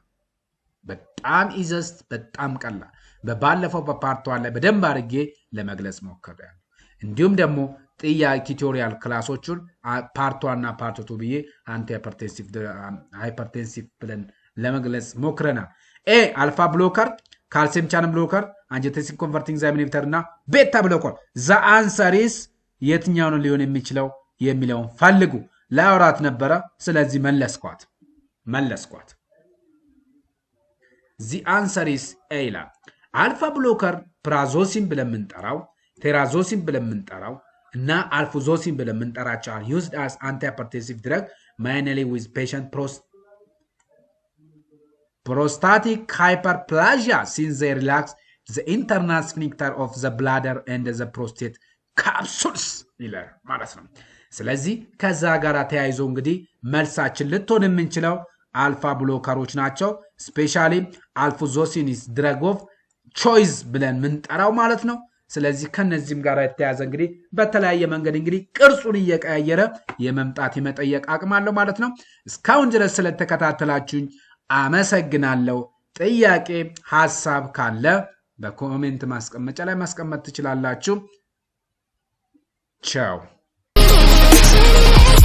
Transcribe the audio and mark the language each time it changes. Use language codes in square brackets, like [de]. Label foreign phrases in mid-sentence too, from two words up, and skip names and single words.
[am] በጣም ኢዘስት በጣም ቀላል። በባለፈው በፓርት 1 ላይ በደንብ አድርጌ ለመግለጽ ሞክሬያለሁ። እንዲሁም ደግሞ ጥያቄ [en] tutorial classes [am] ፓርት 1 እና ፓርት 2 ብዬ አንቲ ሃይፐርቴንሲቭ ብለን ለመግለጽ ሞክረናል። [en] A alpha blocker, calcium channel blocker, angiotensin converting enzyme inhibitor [am] እና [en] beta blocker። the answer is [am] የትኛው ነው ሊሆን የሚችለው የሚለውን ፈልጉ። ላውራት ነበረ፣ ስለዚህ መለስኳት። [en] the answer is A ይላል። alpha blocker prazosin [am] ብለን የምንጠራው፣ ቴራዞሲን ብለን የምንጠራው እና አልፉዞሲን ብለን የምንጠራቸው [en] are used as antihypertensive drug mainly with patient prostatic hyperplasia since they relax the internal sphincter of the bladder and the prostate capsules [am] ይላል ማለት ነው። ስለዚህ ከዛ ጋር ተያይዞ እንግዲህ መልሳችን ልትሆን የምንችለው አልፋ ብሎከሮች ናቸው። ስፔሻሊ አልፉዞሲን [en] is drug of choice [am] ብለን ምንጠራው ማለት ነው። ስለዚህ ከነዚህም ጋር የተያዘ እንግዲህ በተለያየ መንገድ እንግዲህ ቅርጹን እየቀያየረ የመምጣት የመጠየቅ አቅም አለው ማለት ነው። እስካሁን ድረስ ስለተከታተላችሁኝ አመሰግናለሁ። ጥያቄ ሐሳብ ካለ በኮሜንት ማስቀመጫ ላይ ማስቀመጥ ትችላላችሁ። ቻው።